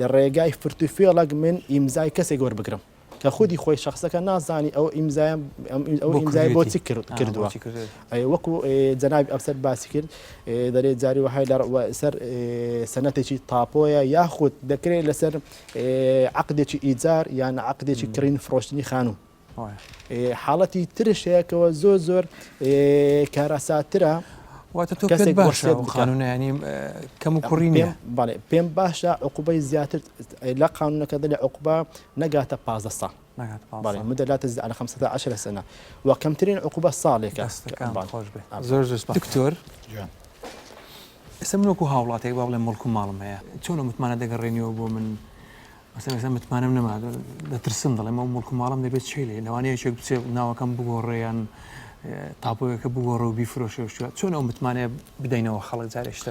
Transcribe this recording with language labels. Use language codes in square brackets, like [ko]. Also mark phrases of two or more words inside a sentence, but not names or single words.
[ckb] ڕێگای فرتوفێڵک من ئیمزای کەسێک وەربگرم کە خودی خۆی شخصەکە نازانی ئەو ئیمزای بۆ چی کردووە وەکو جەنابی ئەفسەر باسی کرد دەرێت جاری وهەیە سەر سەنەتێکی تاپۆیە یاخود دەکرێت لەسەر عەقدێکی ئیجار یان عەقدێکی کڕین فرۆشتنی خانوو حاڵەتی ترش هەیەکەوە زۆر کارەساترە واتە تۆ پێت باشە قانونە ینی کەم و کوڕی نییە بەڵێ پێم باشە عقوبەی زیاتر لە قانونەکە دەڵێ عقوبە نەگاتە 15 ساڵ بەڵێ مدە [ar] لا تزيد على 15 سنة [ckb] وكمترين عقوبة صالحة زۆر دکتۆر ئێستا من وەکو هاوڵاتێک با بڵێم مڵک و ماڵم هەیە چۆن متمانە دەگەڕێنیەوە بۆ من مثلا متمانم نەما دەترسم دەڵێم ئەو مڵک و ماڵم دەبێت چی لێ لەوانەیە چێک بچێ ناوەکەم بگۆڕێیان تاپۆیەکە بگۆڕە و بیفرۆشێ چۆن ئەو متمانەیە بدەینەوە خەڵک جارێشتر